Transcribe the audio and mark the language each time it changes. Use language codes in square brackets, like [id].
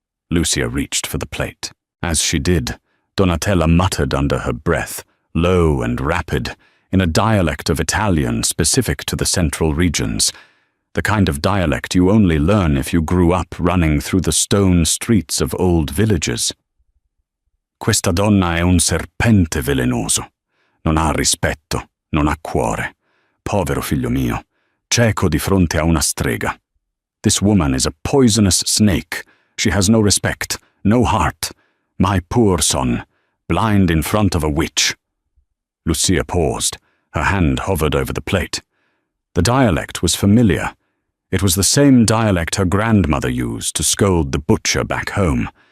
[en] Lucia reached for the plate. As she did, Donatella muttered under her breath, low and rapid, in a dialect of Italian specific to the central regions, the kind of dialect you only learn if you grew up running through the stone streets of old villages. [it] "Questa donna è un serpente velenoso. Non ha rispetto, non ha cuore. Povero figlio mio, cieco di fronte a una strega. [en] This woman is a poisonous snake. She has no respect, no heart. My poor son, blind in front of a witch." Lucia paused. Her hand hovered over the plate. The dialect was familiar. It was the same dialect her grandmother used to scold the butcher back home.